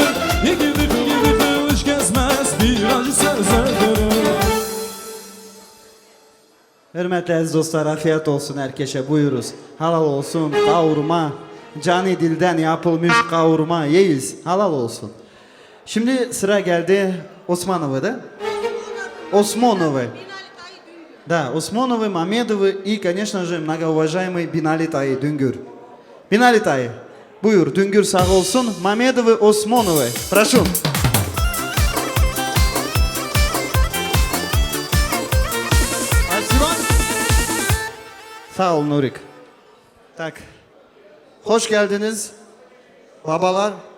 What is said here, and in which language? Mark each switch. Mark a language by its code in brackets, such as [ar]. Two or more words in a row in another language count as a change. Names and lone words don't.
[tr] Gidip kılıç kesmez, bir acı söz öldürür. Hürmetli aziz dostlar, afiyet olsun herkese, buyuruz. Halal olsun kavurma, cani dilden yapılmış kavurma yiyiz, halal olsun. Şimdi sıra geldi Osmanova'da. [ru] Осмоновы. Да, Осмоновы, Мамедовы и, конечно же, многоуважаемый Бинали Таи Дүнгür. Бинали Таи, [tr] buyur, Дүнгür sağ olsun. [ru] Мамедовы, Осмоновы. Прошу. [tr] Sağ ol Nurik. Tak. Hoş geldiniz. Babalar.